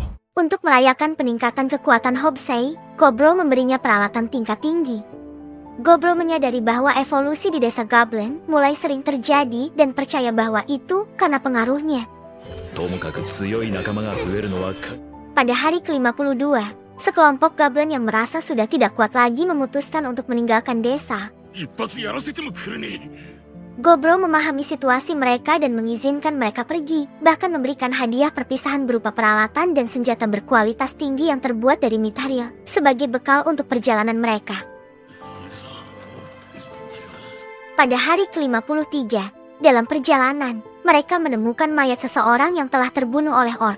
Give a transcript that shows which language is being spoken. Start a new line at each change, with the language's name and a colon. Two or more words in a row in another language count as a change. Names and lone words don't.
Indonesian: Untuk merayakan peningkatan kekuatan Hobsei, Gobro memberinya peralatan tingkat tinggi. Gobro menyadari bahwa evolusi di desa Goblin mulai sering terjadi dan percaya bahwa itu karena pengaruhnya.
Japanese: ともかく強い仲間が増えるのは
Indonesian: Pada hari ke-52, sekelompok Goblin yang merasa sudah tidak kuat lagi memutuskan untuk meninggalkan desa.
Japanese: 一発やらせてもくれねえ
Indonesian: Gobro memahami situasi mereka dan mengizinkan mereka pergi, bahkan memberikan hadiah perpisahan berupa peralatan dan senjata berkualitas tinggi yang terbuat dari mithril sebagai bekal untuk perjalanan mereka. Pada hari ke-53, dalam perjalanan, mereka menemukan mayat seseorang yang telah terbunuh oleh orc.